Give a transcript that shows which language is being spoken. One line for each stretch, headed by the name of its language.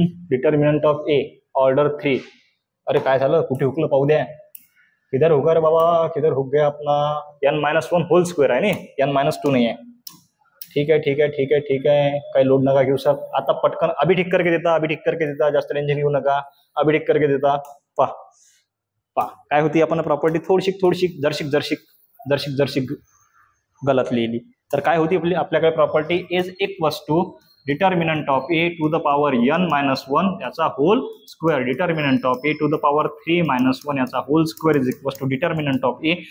Marathi: Determinant of A order 3. अरे काय झालं, कुठे हुकलं पाहू द्या,
Hindi: किधर हुका रे बाबा, किधर हुक गया अपना,
Marathi: n - 1 होल स्क्वेअर आहे ना, n - 2 नाही आहे.
Hindi: ठीक है ठीक है ठीक है ठीक है,
Marathi: काही लोड नका घेऊ सर. आता पटकन
Hindi: अभी ठीक करके देता, अभी ठीक करके देता,
Marathi: जास्त टेन्शन घेऊ नका.
Hindi: अभी ठीक करके देता.
Marathi: पा पा काय होती आपण प्रॉपर्टी थोडीशी थोडीशी जरशिक जरशिक जरशिक जरशिक गलत लिहिली. तर काय होती आपल्याकडे property is equals to determinant of A to the power n minus 1 याचा hole square determinant of A to the power 3 minus 1 याचा hole square is equals to determinant of A.